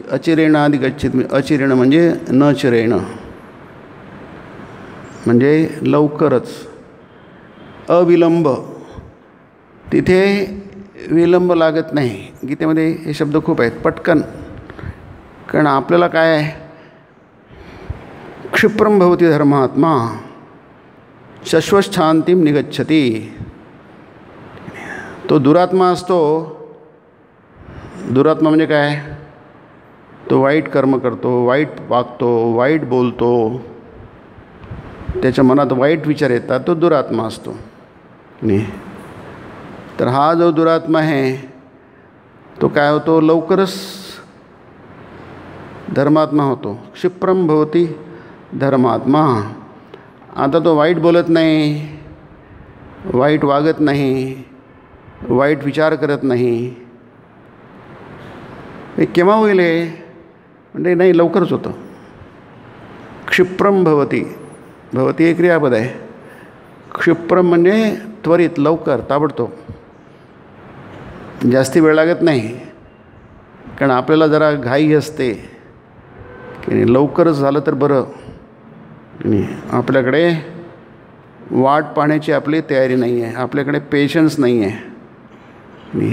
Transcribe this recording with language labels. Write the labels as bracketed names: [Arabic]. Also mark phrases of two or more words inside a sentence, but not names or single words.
[Sanskrit] अचिरेणाधिगच्छति अचिरेण [Marathi] म्हणजे न चिरेण म्हणजे लवकरच, अविलंब. तिथे विलंब लागत नाही. गीतेमध्ये हे शब्द खूप आहेत, पटकन. कारण आपल्याला काय आहे, [Sanskrit] क्षिप्रम भवति धर्मात्मा शाश्वत शांतीम निगच्छति. [Marathi] तो दुरात्मा असतो. दुरात्मा म्हणजे काय? तो वाईट कर्म करतो, वाईट वागतो, वाईट बोलतो, त्याच्या मनात वाईट विचार येतात, तो दुरात्मा असतो. नाही तर हा जो दुरात्मा आहे तो काय होतो? लवकरच धर्मात्मा होतो. [Sanskrit] क्षिप्रम भवति धर्मात्मा. [Marathi] आता तो वाईट बोलत नाही, वाईट वागत नाही, वाईट विचार करत नाही. हे केव्हा होईल? म्हणजे नाही, लवकरच होतं. [Sanskrit] क्षिप्रम भवति. [Marathi] भवति हे क्रियापद आहे. क्षिप्रम म्हणजे त्वरित, लवकर, ताबडतोब. जास्ती वेळ लागत नाही. कारण आपल्याला जरा घाई असते की लवकरच झालं तर बरं. आपल्याकडे वाट पाहण्याची आपली तयारी नाही आहे, आपल्याकडे पेशन्स नाही आहे.